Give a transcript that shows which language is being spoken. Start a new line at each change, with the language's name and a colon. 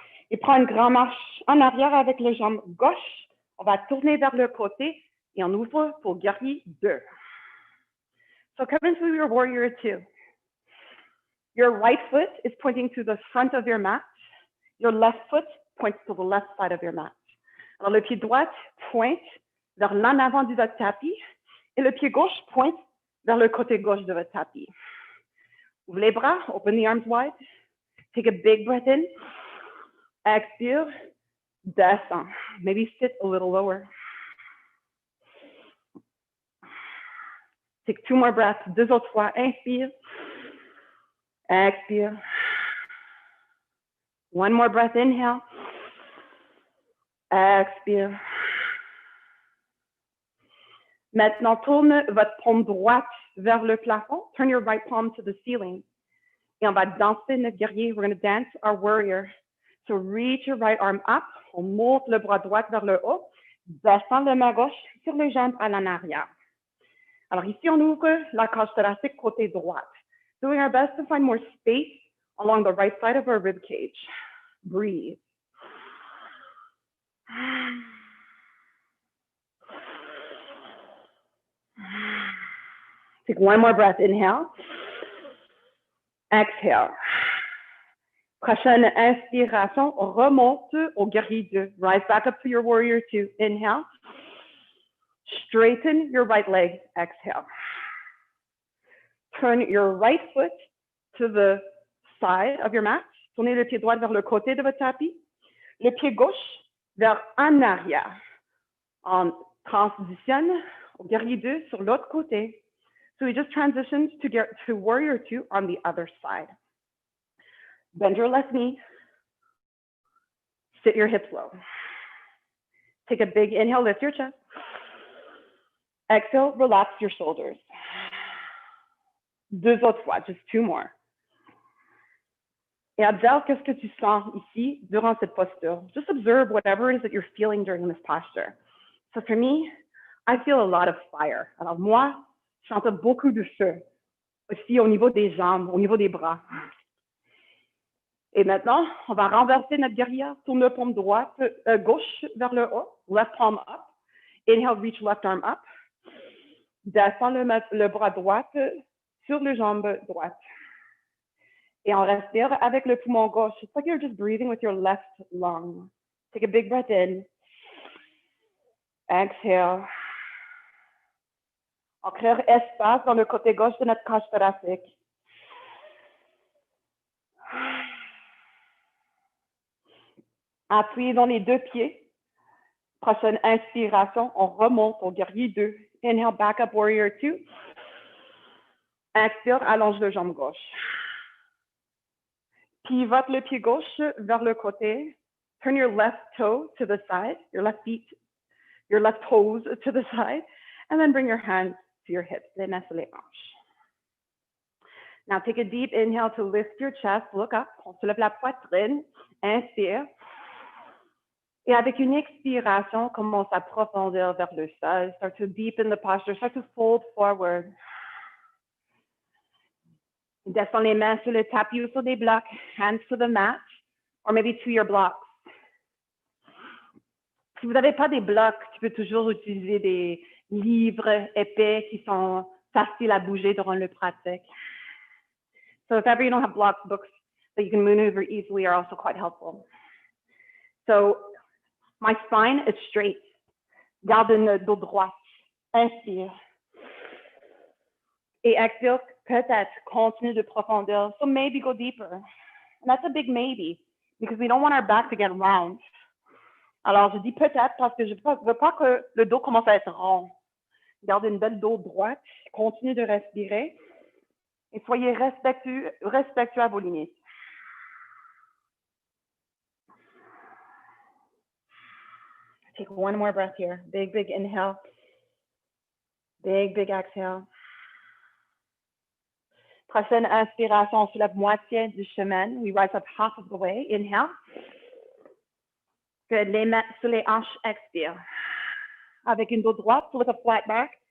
French: Et prends une grande marche en arrière avec les jambes gauche. On va tourner vers le côté et on ouvre pour guerrier 2.
English: So come into your warrior 2. Your right foot is pointing to the front of your mat. Your left foot points to the left side of your mat.
French: Alors le pied droit pointe vers l'en avant de votre tapis et le pied gauche pointe vers le côté gauche de votre tapis. Ouvre les bras,
English: open the arms wide. Take a big breath in. Expire. Descend. Maybe sit a little lower. Take 2 more breaths.
French: 2 autres fois. Inspire. Expire.
English: 1 more breath. Inhale. Expire.
French: Maintenant, tourne votre paume droite vers le plafond.
English: Turn your right palm to the ceiling.
French: Et on va danser notre guerrier.
English: We're going to dance our warrior. So reach your right arm up.
French: On monte le bras droit vers le haut. Descend le main gauche sur les jambes à l'en arrière. Alors ici, on ouvre la cage thoracique côté droite.
English: Doing our best to find more space along the right side of our rib cage. Breathe. Take 1 more breath. Inhale. Exhale.
French: Prochaine inspiration, remonte au guerrier 2.
English: Rise back up to your warrior 2. Inhale. Straighten your right leg. Exhale. Turn your right foot to the side of your mat.
French: Tournez le pied droit vers le côté de votre tapis. Le pied gauche vers en arrière. On transitionne au guerrier 2 sur l'autre côté.
English: So we just transitioned to warrior 2 on the other side. Bend your left knee. Sit your hips low. Take a big inhale, lift your chest. Exhale, relax your shoulders.
French: 2 autres fois,
English: just 2 more.
French: Et observe qu'est-ce que tu sens ici durant cette posture.
English: Just observe whatever it is that you're feeling during this posture. So for me, I feel a lot of fire.
French: Alors moi, je sens beaucoup de feu. Aussi au niveau des jambes, au niveau des bras. Et maintenant, on va renverser notre guerrière. Tourne le paume droite, gauche vers le haut.
English: Left palm up. Inhale, reach left arm up.
French: Descends le bras droit sur les jambes droites. Et on respire avec le poumon gauche.
English: It's like you're just breathing with your left lung. Take a big breath in. Exhale.
French: On crée espace dans le côté gauche de notre cage thoracique. Appuyez dans les deux pieds. Prochaine inspiration, on remonte au guerrier 2.
English: Inhale, back up, warrior 2.
French: Expire, allonge le jambe gauche. Pivote le pied gauche vers le côté.
English: Turn your left toe to the side, your left feet, your left toes to the side, and then bring your hands to your hips,
French: les mains sur les hanches.
English: Now take a deep inhale to lift your chest, look up,
French: on soulève la poitrine, inspire. Et avec une expiration, commence à profondir vers le sol.
English: Start to deepen the posture, start to fold forward.
French: Descends les mains sur le tapis ou sur des blocs,
English: hands to the mat, or maybe to your blocks.
French: Si vous n'avez pas des blocs, tu peux toujours utiliser des livres épais qui sont faciles à bouger durant le pratique.
English: So if ever you don't have blocks, books that you can maneuver easily are also quite helpful. So my spine is straight.
French: Garde le dos droit. Inspire. Et expire, peut-être continue de profondeur.
English: So maybe go deeper. And that's a big maybe because we don't want our back to get round.
French: Alors, je dis peut-être parce que je ne veux pas que le dos commence à être rond. Gardez une belle dos droite. Continuez de respirer. Et soyez respectueux à vos limites.
English: Take one more breath here. Big, big inhale. Big, big exhale.
French: Prochaine inspiration, on soulève moitié du chemin.
English: We rise up half of the way. Inhale. Good.
French: Les mains sur les hanches, expire. Avec une dos droite,
English: with a flat back.